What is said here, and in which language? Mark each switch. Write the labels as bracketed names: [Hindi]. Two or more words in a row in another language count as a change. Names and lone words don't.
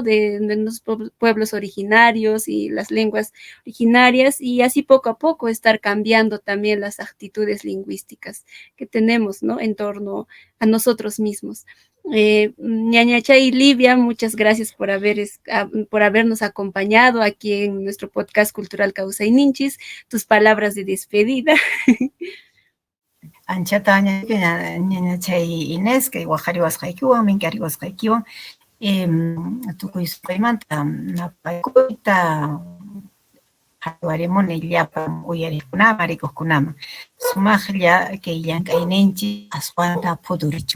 [Spanish] De los pueblos originarios y las lenguas originarias, y así poco a poco estar cambiando también las actitudes lingüísticas que tenemos, ¿no? En torno a nosotros mismos. Ñañachay y Livia, muchas gracias por habernos acompañado aquí en nuestro podcast cultural Kausayninchis. Tus palabras de despedida. [Quechua] Anchata ñañachay Inés, que waqhariwasqaykiwan, mink'ariwasqaykiwan, tukuysqaymanta napaykuta hallwarimuni llapan uyariqkunama, rikuqkunama. Sumaqlla kay llank'ayninchis aswanta phudurichun.